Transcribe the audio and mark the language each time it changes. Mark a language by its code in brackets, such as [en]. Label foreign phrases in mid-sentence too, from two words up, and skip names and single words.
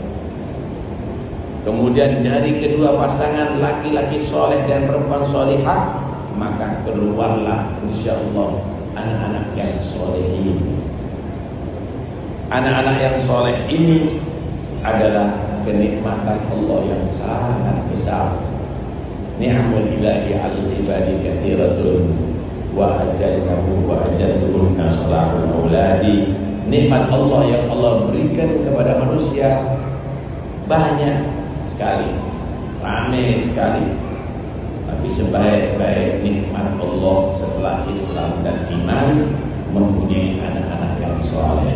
[id] Kemudian dari kedua pasangan laki-laki soleh dan perempuan solihah, maka keluarlah insyaallah anak-anak yang solehin. Anak-anak yang soleh ini adalah kenikmatan Allah yang sangat besar. [ar] نعم الإله على العباد كثيرة وأجلنه وأجلهن صلاح الأولاد. [id] Nikmat Allah yang Allah berikan kepada manusia banyak sekali, ramai sekali. Tapi sebaik-baik nikmat Allah setelah Islam dan iman mempunyai anak-anak yang soleh.